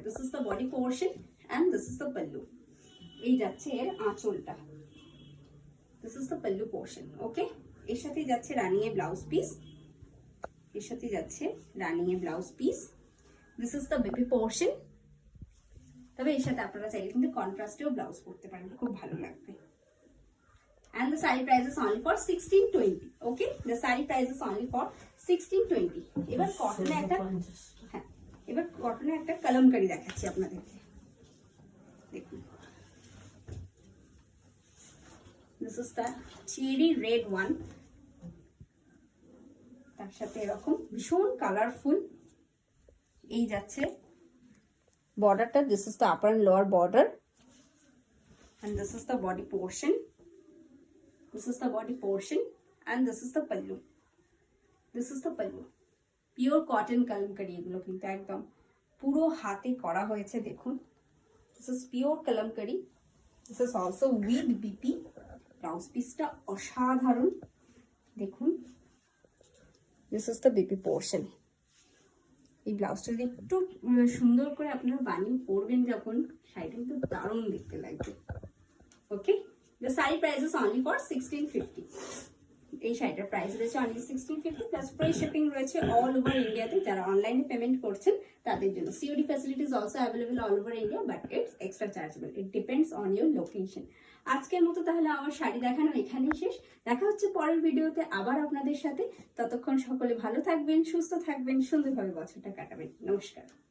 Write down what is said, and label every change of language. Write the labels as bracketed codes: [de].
[en] This is the body portion and this is the pallu. [bn] এই যাচ্ছে এর আঁচলটা, [en] This is the pallu portion. [bn] ওকে, এর সাথে যাচ্ছে রানিয়ে ব্লাউজ পিস, এর সাথে যাচ্ছে রানিয়ে blouse piece. [en] This is the baby portion. [bn] তবে এর সাথে আপনারা চাইলে কিন্তু কন্ট্রাস্টেও ব্লাউজ পরতে পারেন, খুব ভালো লাগবে। [en] And the saree price is only for 1620. Okay, the saree price is only for 1620. [bn] এবার কটনে একটা, হ্যাঁ, এবার কটনে একটা কলমকারি দেখাচ্ছি আপনাদেরকে। [en] দেখুন, this is the cherry red one, [bn] তার সাথে এরকম ভীষণ কালারফুল। এই যাচ্ছে বর্ডারটা, [en] this is the upper and lower border and this is the body portion. This is the body portion and this is the pallu. This is the pallu. Pure cotton kalamkari [bn] এগুলো কিন্তু একদম পুরো হাতে করা হয়েছে। [en] দেখুন, this is pure kalamkari. This is also with BP. [bn] Blouse পিসটা অসাধারণ, দেখুন। [en] This is the BP portion. [bn] এই ব্লাউজটা যদি একটু সুন্দর করে আপনারা বানিয়ে পরবেন যখন, শাড়িটা কিন্তু দারুণ দেখতে লাগবে। [en] ওকে, the saree price is only for 1650. [bn] এই শাড়িটার প্রাইস রয়েছে [en] only 1650 [bn] প্লাস ফ্রি শিপিং রয়েছে অল ওভার ইন্ডিয়াতে। যারা অনলাইনে পেমেন্ট করছেন তাদের জন্য [en] COD facilities also available all over India, but it's extra chargeable, it depends on your location. [bn] আজকের মতো তাহলে আমার শাড়ি দেখানো এখানেই শেষ। দেখা হচ্ছে পরের ভিডিওতে আবার আপনাদের সাথে। ততক্ষণ সকলে ভালো থাকবেন, সুস্থ থাকবেন, সুন্দরভাবে বছরটা কাটাবেন। নমস্কার।